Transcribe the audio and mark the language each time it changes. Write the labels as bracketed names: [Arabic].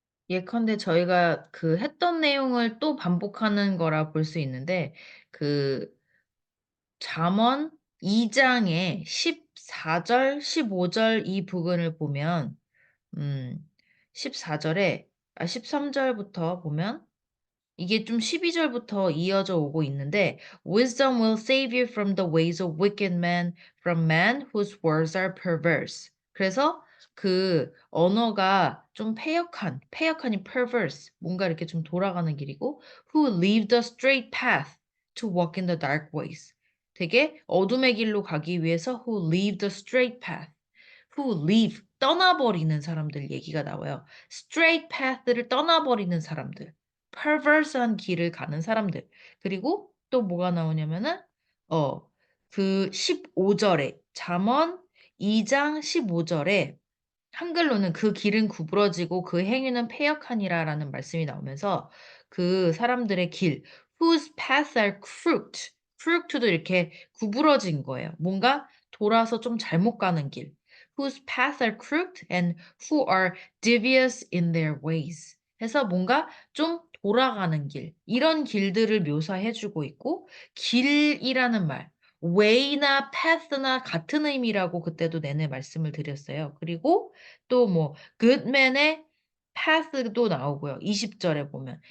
[Korean] 예컨대 저희가 그 했던 내용을 또 반복하는 거라 볼 수 있는데 그 잠언 2장의 14절, 15절 이 부분을 보면 14절에 13절부터 보면 이게 좀 12절부터 이어져 오고 있는데 [English] Wisdom will save you from the ways of wicked men, from men whose words are perverse. [Korean] 그래서 그 언어가 좀 패역한이 [English] perverse, [Korean] 뭔가 이렇게 좀 돌아가는 길이고 [English] who leave the straight path to walk in the dark ways. [Korean] 되게 어둠의 길로 가기 위해서 [English] who leave the straight path. who leave [Korean] 떠나버리는 사람들 얘기가 나와요. [English] straight path [Korean] 를 떠나버리는 사람들. perverse한 길을 가는 사람들. 그리고 또 뭐가 나오냐면은 그 15절에 잠언 2장 15절에 한글로는 그 길은 구부러지고 그 행위는 패역하니라라는 말씀이 나오면서 그 사람들의 길, [English] whose paths are crooked. [Korean] crooked도 이렇게 구부러진 거예요. 뭔가 돌아서 좀 잘못 가는 길. [English] whose paths are crooked and who are devious in their ways. [Korean] 해서 뭔가 좀 돌아가는 길, 이런 길들을 묘사해 주고 있고, 길이라는 말, way나 path나 같은 의미라고 그때도 내내 말씀을 드렸어요. 그리고 또 뭐 goodman의 path도 나오고요. 20절에 보면.